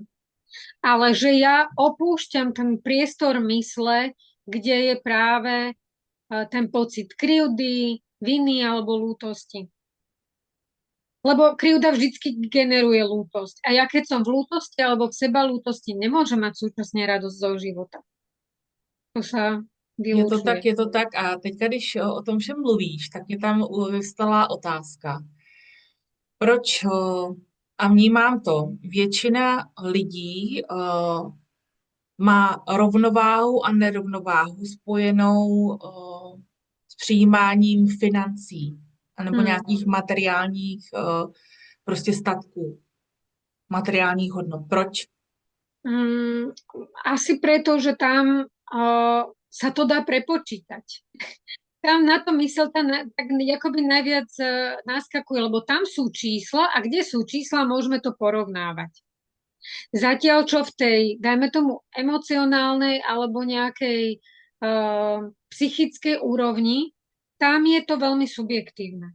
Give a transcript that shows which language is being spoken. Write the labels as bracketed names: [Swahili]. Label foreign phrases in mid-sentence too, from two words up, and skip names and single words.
[Slovak] Ale že ja opúšťam ten priestor mysle, kde je práve ten pocit krivdy, viny alebo lútosti. Lebo krivda vždycky generuje lútosť. A ja keď som v lútosti alebo v sebalútosti, nemôžem mať súčasne radosť zo života. To sa Je to tak, vylúčuje. je to tak. [Czech] A teďka, když o tom všem mluvíš, tak mě tam vyvstala otázka. Proč, a vnímám to, většina lidí má rovnováhu a nerovnováhu spojenou s přijímáním financí anebo Hmm. nějakých materiálních prostě statků, materiálních hodnot. Proč? [Slovak] Asi preto, že tam sa to dá prepočítať. Tam na to mysel tak akoby najviac naskakuje, lebo tam sú čísla a kde sú čísla, môžeme to porovnávať. Zatiaľ, čo v tej, dajme tomu, emocionálnej alebo nejakej psychickej úrovni, tam je to veľmi subjektívne.